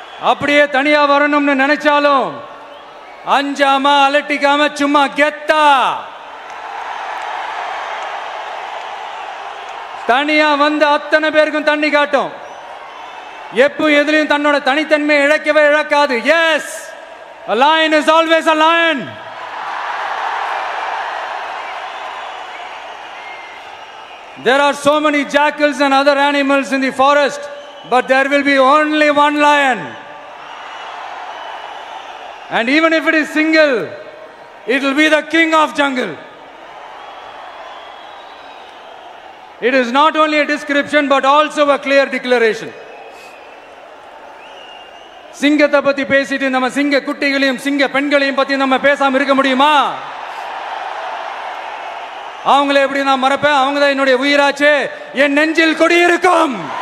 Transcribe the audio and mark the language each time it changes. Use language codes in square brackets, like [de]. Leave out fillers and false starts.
[ta] அப்படியே தனியா வரணும்னு நினைச்சாலும் அஞ்சாம அலட்டிக்காம சும்மா கெத்தா தனியா வந்து அத்தனை பேருக்கும் தண்ணி காட்டும். எப்போ எதுலயும் தன்னோட தனித்தன்மை இழக்கவே இழக்காது. [en] Yes, a lion is always a lion. There are so many jackals and other animals in the forest, but there will be only one lion. And even if it is single, it will be the king of jungle. It is not only a description but also a clear declaration. [ta] சிங்கத்தை பத்தி பேசிட்டு நம்ம சிங்க குட்டிகளையும் சிங்க பெண்களையும் பத்தி நம்ம பேசாம இருக்க முடியுமா? அவங்கள எப்படி நான் மறப்பேன்? அவங்க தான் என்னுடைய உயிராச்சே, என் நெஞ்சில் குடியிருக்கும்.